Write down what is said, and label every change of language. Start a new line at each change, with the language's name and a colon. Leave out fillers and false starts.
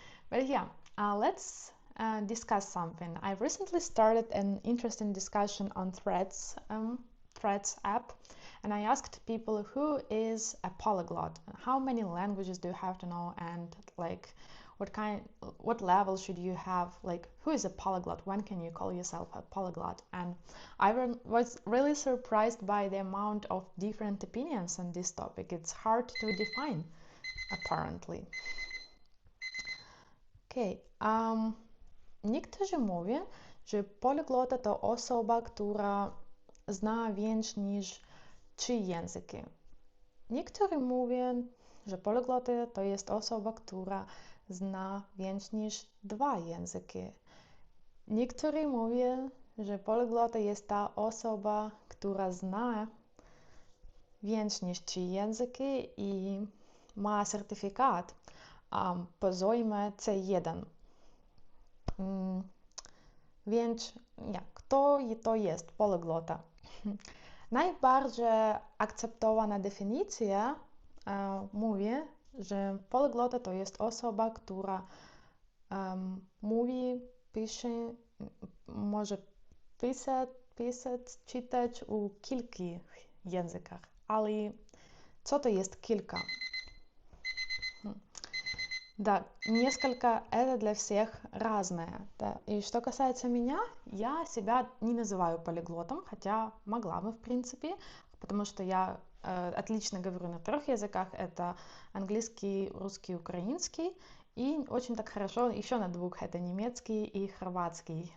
English: But yeah, let's discuss something. I recently started an interesting discussion on Threads app, and I asked people who is a polyglot, how many languages do you have to know, and like what level should you have, like who is a polyglot, when can you call yourself a polyglot? And I was really surprised by the amount of different opinions on this topic. It's hard to define apparently.
Polish: Okay, niektórzy mówią, że poliglota to osoba, która zna więcej niż 3 języki. Niektórzy mówią, że poliglota to jest osoba, która zna więcej niż 2 języki. Niektórzy mówią, że poliglota jest ta osoba, która zna więcej niż 3 języki i ma certyfikat poziomie C1. Więc kto to jest polyglota? Najbardziej akceptowana definicja mówi, że polyglota to jest osoba, która mówi, pisze, może pisać, czytać u kilku językach. Ale co to jest kilka?
Russian: Да, несколько это для всех разное. Да. И что касается меня, я себя не называю полиглотом, хотя могла бы в принципе, потому что я отлично говорю на 3 языках, это английский, русский, украинский, и очень так хорошо еще на 2, это немецкий и хорватский.